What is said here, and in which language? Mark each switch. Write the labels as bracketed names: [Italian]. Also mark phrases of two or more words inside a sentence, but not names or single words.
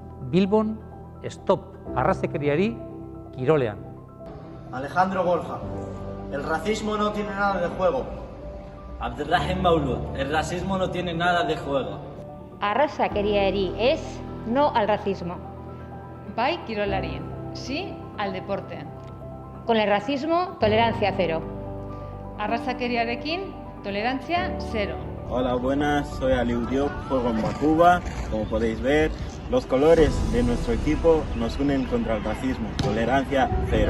[Basque] Bilbon, stop arrazakeriari kirolean. [Spanish] Alejandro Borja, el racismo no tiene nada de juego. Abdelrahim Maulud, el racismo no tiene nada de juego. Arrazakeriari es no al racismo. [Basque] Bai kirolarien, [Spanish] sí al deporte. Con el racismo, tolerancia cero. Arrazakeriarekin, tolerancia cero. Hola, buenas, soy Aliou Diop, juego en Bakuba. Como podéis ver, los colores de nuestro equipo nos unen contra el racismo, tolerancia cero.